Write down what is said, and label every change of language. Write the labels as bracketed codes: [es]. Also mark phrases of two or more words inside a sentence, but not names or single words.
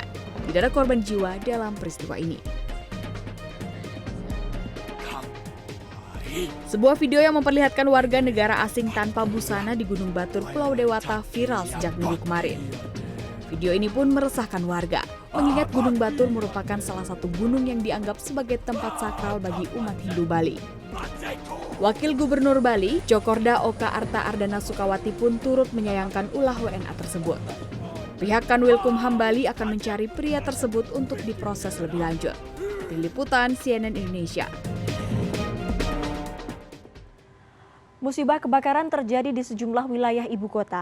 [id] Tidak ada korban jiwa dalam peristiwa ini. Sebuah video yang memperlihatkan warga negara asing tanpa busana di Gunung Batur, Pulau Dewata viral sejak minggu kemarin. Video ini pun meresahkan warga, mengingat Gunung Batur merupakan salah satu gunung yang dianggap sebagai tempat sakral bagi umat Hindu Bali. Wakil Gubernur Bali, Cokorda Oka Arta Ardana Sukawati pun turut menyayangkan ulah WNA tersebut. Pihak Kanwilkumham Bali akan mencari pria tersebut untuk diproses lebih lanjut. Tim Liputan CNN Indonesia. Musibah kebakaran terjadi di sejumlah wilayah ibu kota.